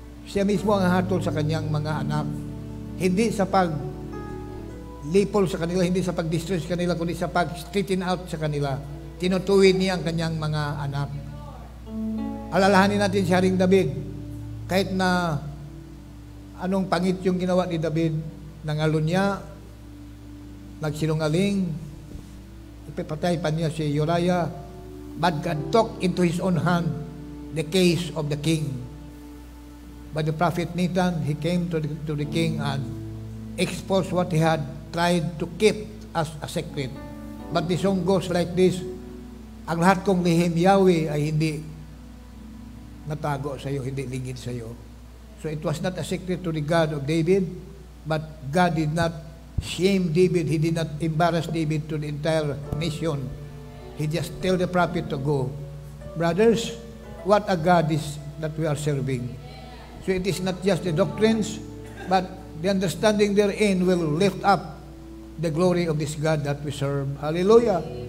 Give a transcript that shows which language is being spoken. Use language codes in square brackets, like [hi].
[tl] Siya mismo ang hatol sa Kanyang mga anak. Hindi sa lipol sa kanila, hindi sa pag-distress sa kanila, kundi sa pag-straighten out sa kanila. Tinutuwid niya ang kanyang mga anak. Alalahanin natin si Haring David. Kahit na anong pangit yung ginawa ni David, nangalo niya, nagsinungaling, ipapatay pa niya si Uriah, [en] but God took into His own hand the case of the king. But the prophet Nathan, he came to the king and exposed what he had tried to keep as a secret. But the song goes like this, [tl] ang lahat kong lihim Yahweh ay hindi natago sa iyo, hindi lingid sa iyo. [en] So it was not a secret to the God of David, but God did not shame David, He did not embarrass David to the entire nation. He just tell the prophet to go. Brothers, what a God is that we are serving. So it is not just the doctrines, but the understanding therein will lift up the glory of this God that we serve. Hallelujah.